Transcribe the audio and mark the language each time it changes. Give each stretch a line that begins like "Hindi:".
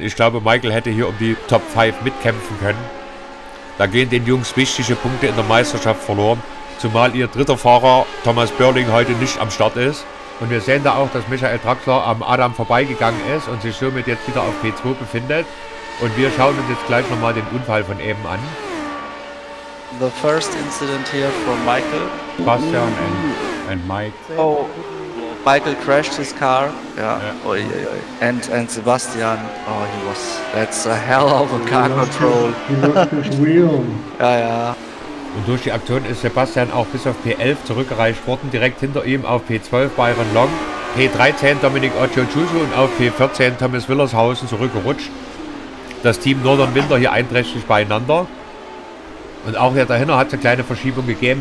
German: Ich glaube, Michael hätte hier um die Top 5 mitkämpfen können. Da gehen den Jungs wichtige Punkte in der Meisterschaft verloren, zumal ihr dritter Fahrer Thomas Börling heute nicht am Start ist. Und wir sehen da auch, dass Michael Draxler am Adam vorbeigegangen ist und sich somit jetzt wieder auf P2 befindet. Und wir schauen uns jetzt gleich nochmal den Unfall von eben an.
English: The first incident here from Michael. Sebastian and Mike. Oh, Michael crashed his car. Yeah. Oh, yeah. And Sebastian. Oh, that's a hell of a car control.
German: Ja. Und durch die Aktion ist Sebastian auch bis auf P11 zurückgereicht worden. Direkt hinter ihm auf P12 Byron Long, P13 Dominic Ochochuso und auf P14 Thomas Willershausen zurückgerutscht. Das Team Northern Winter hier einträchtig beieinander. Und auch hier dahinter hat es eine kleine Verschiebung gegeben.